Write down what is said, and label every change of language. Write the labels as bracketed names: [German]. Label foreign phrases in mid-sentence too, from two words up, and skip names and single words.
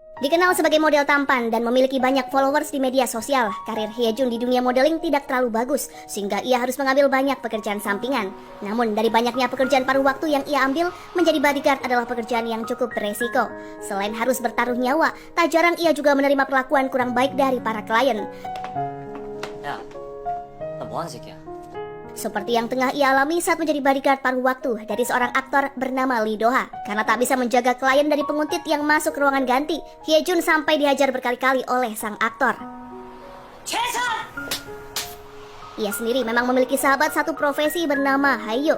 [Indonesian] Dikenal sebagai model tampan dan memiliki banyak followers di media sosial, karir Hyejun di dunia modeling tidak terlalu bagus, sehingga ia harus mengambil banyak pekerjaan sampingan. Namun dari banyaknya pekerjaan paruh waktu yang ia ambil, menjadi bodyguard adalah pekerjaan yang cukup beresiko. Selain harus bertaruh nyawa, tak jarang ia juga menerima perlakuan kurang baik dari para klien. [Korean] 야, 나 뭐하는 새끼야? [Indonesian] Seperti yang tengah ia alami saat menjadi bodyguard paruh waktu dari seorang aktor bernama Lee Do-ha. Karena tak bisa menjaga klien dari penguntit yang masuk ruangan ganti, Hyejun sampai dihajar berkali-kali oleh sang aktor. Ia sendiri memang memiliki sahabat satu profesi bernama Hayo.